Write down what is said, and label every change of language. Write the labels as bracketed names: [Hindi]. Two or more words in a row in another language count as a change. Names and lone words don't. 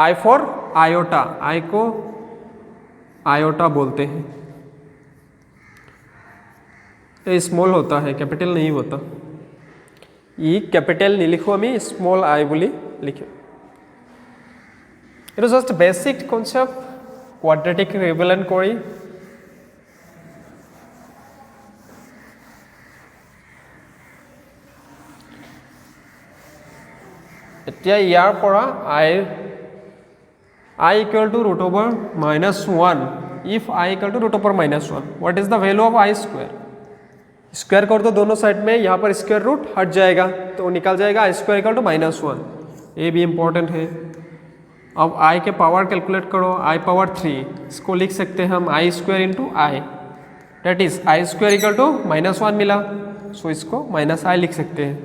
[English] I for iota, [Hindi] आई को आयोटा बोलते हैं। ये स्मॉल होता है, कैपिटल नहीं होता। ये कैपिटल नहीं लिखो, हमें [English] small I [Hindi] बोली लिखे। [English] it is just basic concept, quadratic relevant करी [Assamese] এতিয়া ইয়াৰ পৰা [English] i equal to root over minus 1. if i equal to root over minus 1, what is the value of i square? [Hindi] स्क्वायर कर दो दोनों साइड में, यहाँ पर [English] square root [Hindi] हट जाएगा तो निकल जाएगा [English] i square equal to minus 1. [Hindi] ये भी इंपॉर्टेंट है। अब i के पावर कैलकुलेट करो, [English] i power 3, [Hindi] इसको लिख सकते हैं हम [English] i square into i, that is i square equal to minus 1 [Hindi] मिला, सो इसको [English] minus i [Hindi] लिख सकते हैं।